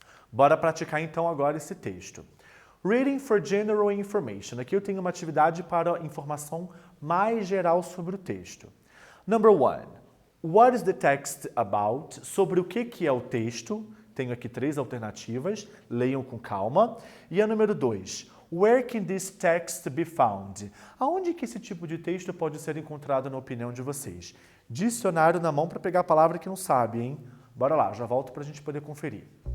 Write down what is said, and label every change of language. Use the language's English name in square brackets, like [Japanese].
[Portuguese] Bora praticar então agora esse texto. [English] Reading for General Information. [Portuguese] Aqui eu tenho uma atividade para informação mais geral sobre o texto. [English] Number 1. What is the text about? [Portuguese] Sobre o que é o texto? Tenho aqui 3 alternativas, leiam com calma. E a número 2. [English] Where can this text be found? [Portuguese] Aonde que esse tipo de texto pode ser encontrado na opinião de vocês? Dicionário na mão para pegar a palavra que não sabe, hein? Bora lá, já volto para a gente poder conferir.